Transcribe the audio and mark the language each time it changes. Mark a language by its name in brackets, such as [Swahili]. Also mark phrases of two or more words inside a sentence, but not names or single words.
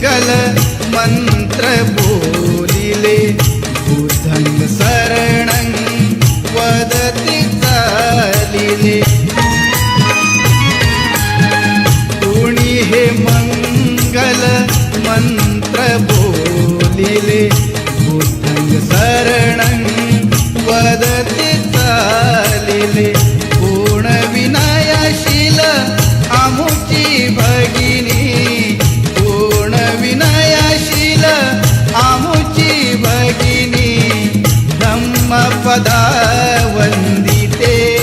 [Marathi] मंत्र बोलिले [Pali] बुद्धं शरणं [Marathi] वदति चालिले कोणी हे मंगल मंत्र बोलिले [Pali] बुद्धं शरणं [Marathi] वदति चालिले पूर्ण विनयशील आमुची भगिनी पूर्ण विनयशील आमुची भगिनी धम्मपदा वंदिते